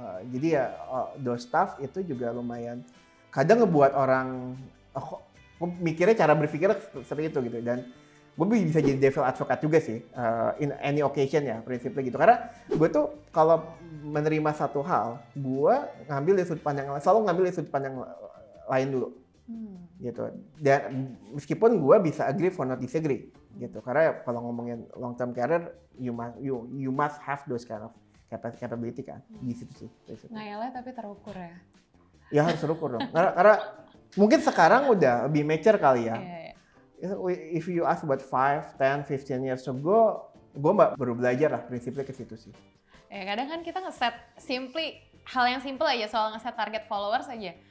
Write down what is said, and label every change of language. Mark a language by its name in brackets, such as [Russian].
[Indonesian] Jadi ya [English] those stuff [Indonesian] itu juga lumayan kadang ngebuat orang mikirnya cara berpikir seperti itu gitu. Dan gue bisa jadi devil advocate juga sih [English] in any occasion [Indonesian] ya prinsipnya gitu. Karena gue tuh kalau menerima satu hal, gue ngambil dari sudut pandang, selalu ngambil dari sudut pandang lain dulu. Gitu. Dan meskipun gue bisa [English] agree for not disagree [Indonesian] gitu. Karena kalau ngomongin [English] long term career, you must have those kind of capability kan. [Indonesian] Di situ sih. Ngayalnya tapi terukur ya. Ya harus terukur dong. Karena mungkin sekarang udah lebih mature kali ya. [English] If you ask about 5, 10, 15 years ago, [Indonesian] gue baru belajar lah prinsipnya ke situ sih. Ya kadang kan kita ngeset simply hal yang simple aja soal nge-set target followers aja.